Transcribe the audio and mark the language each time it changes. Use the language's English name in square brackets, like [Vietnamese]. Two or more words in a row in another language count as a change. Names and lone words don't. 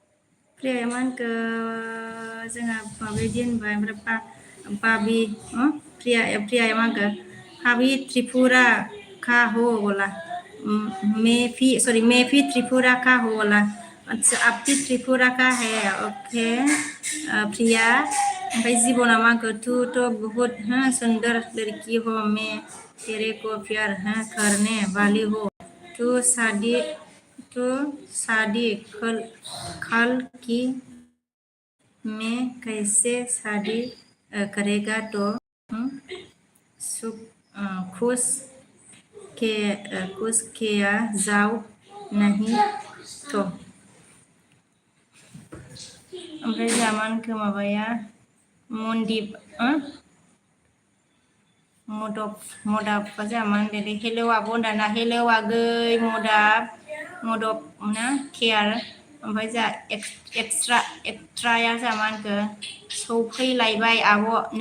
[Bodo] प्रियाया मा होनखो जोंहा माबायदि होनबाय ओमफ्राय बाबि प्रिया मा होनखो हाबि [Hindi] त्रिपुरा का हो बोला मेफी त्रिपुरा का हो बोला अच्छा आपकी त्रिपुरा का है ओके [Bodo] प्रिया ओमफ्राय जीवना मा होनखो [Hindi] तू तो बहुत सुंदर लड़की हो मैं तेरे को प्यार करने वाली हो तू शादी कल की मैं कैसे शादी करेगा तो खुश किया जाओ नहीं तो [Bodo] ओमफ्राय जामानखो माबाया मनदिप मदाब जामान दे हेलो आब' दाना हेलो आगै मदब ना केयार ओमफ्राय जा एक्सट्राया जामानखो सौफैलायबाय आब'